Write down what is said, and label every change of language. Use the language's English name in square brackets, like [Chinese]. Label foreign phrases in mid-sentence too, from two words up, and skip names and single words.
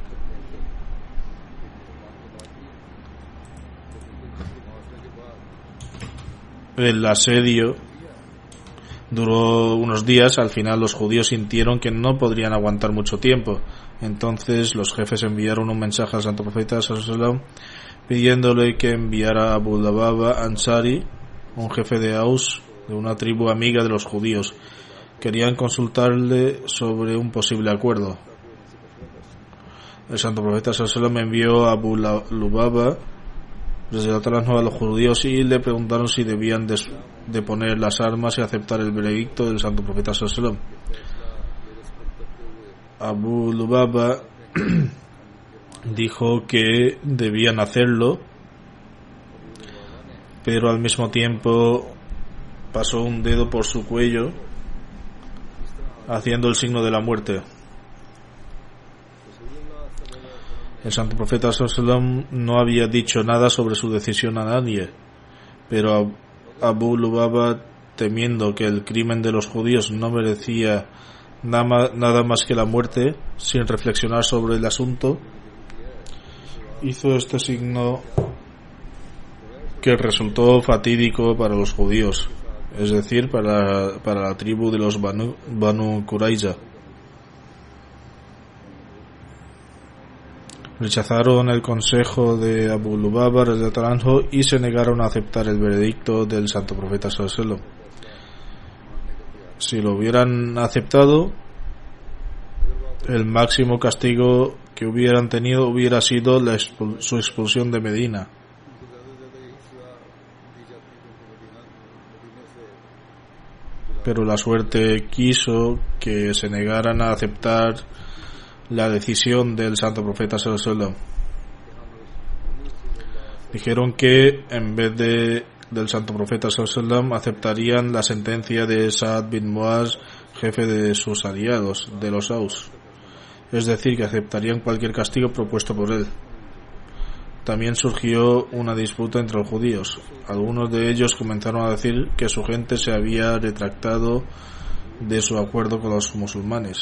[Spanish] El asedio duró unos días. Al final los judíos sintieron que no podrían aguantar mucho tiempo. Entonces los jefes enviaron un mensaje al santo profeta [Arabic] صلى الله عليه وسلم [Spanish] pidiéndole que enviara a Abu Lubaba Ansari, un jefe de Aus, de una tribu amiga de los judíos. Querían consultarle sobre un posible acuerdo. El santo profeta [Arabic] صلى الله عليه وسلم [Spanish] envió a Abu Lubaba a los judíos y le preguntaron si debían de poner las armas y aceptar el veredicto del santo profeta [Arabic] صلى الله عليه وسلم. [Spanish] Abu Lubaba dijo que debían hacerlo, pero al mismo tiempo pasó un dedo por su cuello haciendo el signo de la muerte. El santo profeta [Arabic] صلى الله عليه وسلم [Spanish] no había dicho nada sobre su decisión a nadie, pero Abu Lubaba, temiendo que el crimen de los judíos no merecía nada más que la muerte, sin reflexionar sobre el asunto, hizo este signo que resultó fatídico para los judíos, es decir, para la tribu de los Banu Qurayza. Rechazaron el consejo de Abu Lubaba [Arabic] رضي الله عنه [Spanish] y se negaron a aceptar el veredicto del santo profeta [Arabic] صلى الله عليه وسلم. [Spanish] Si lo hubieran aceptado, el máximo castigo que hubieran tenido hubiera sido su expulsión de Medina. Pero la suerte quiso que se negaran a aceptar la decisión del santo profeta [Arabic] صلى الله عليه وسلم. [Spanish] Dijeron que en vez del santo profeta [Arabic] صلى الله عليه وسلم [Spanish] aceptarían la sentencia de Sa'ad bin Muaz, jefe de sus aliados, de los Aus, es decir, que aceptarían cualquier castigo propuesto por él. También surgió una disputa entre los judíos. Algunos de ellos comenzaron a decir que su gente se había retractado de su acuerdo con los musulmanes.